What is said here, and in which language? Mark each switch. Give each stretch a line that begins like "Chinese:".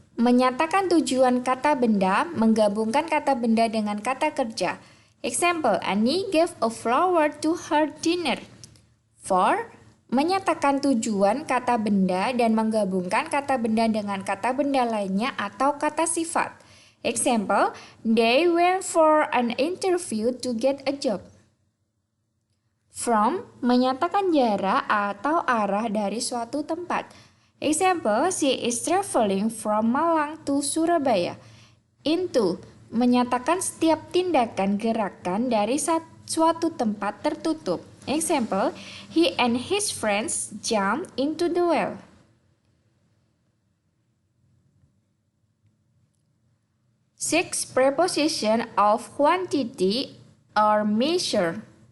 Indonesian: Menyatakan tujuan kata benda, menggabungkan kata benda dengan kata kerja.
English: Example, Annie gave a flower to her dinner.
Indonesian: 4. Menyatakan tujuan kata benda dan menggabungkan kata benda dengan kata benda lainnya atau kata sifat.
English: Example, they went for an interview to get a job.
Indonesian: From, menyatakan jarak atau arah dari suatu tempat.
English: Example, she is traveling from Malang to Surabaya.
Indonesian: Into, menyatakan setiap tindakan gerakan dari suatu tempat tertutup.
English: Example, he and his friends jumped into the well. 6. Preposition of quantity or measure.